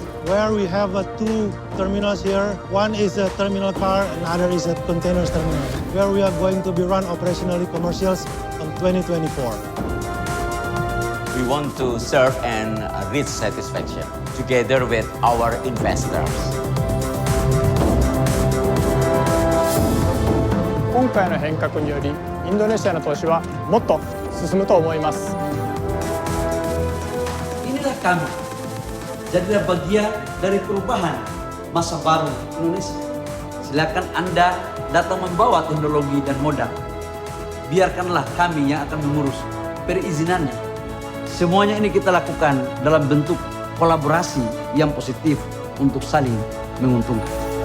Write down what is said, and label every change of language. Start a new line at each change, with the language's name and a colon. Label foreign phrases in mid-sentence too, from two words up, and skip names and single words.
English: Where we have two terminals here. One is a terminal car, another is a containers terminal, where we are going to be run operationally commercials in 2024. We want to serve and reach satisfaction together with our investors.
Japanese: 今回の変革により、インドネシアの投資はもっと進むと思います。
Indonesian: Inilah kami. Jadilah bagian dari perubahan masa baru Indonesia. Silakan Anda datang membawa teknologi dan modal. Biarkanlah kami yang akan mengurus perizinannya. Semuanya ini kita lakukan dalam bentuk kolaborasi yang positif untuk saling menguntungkan.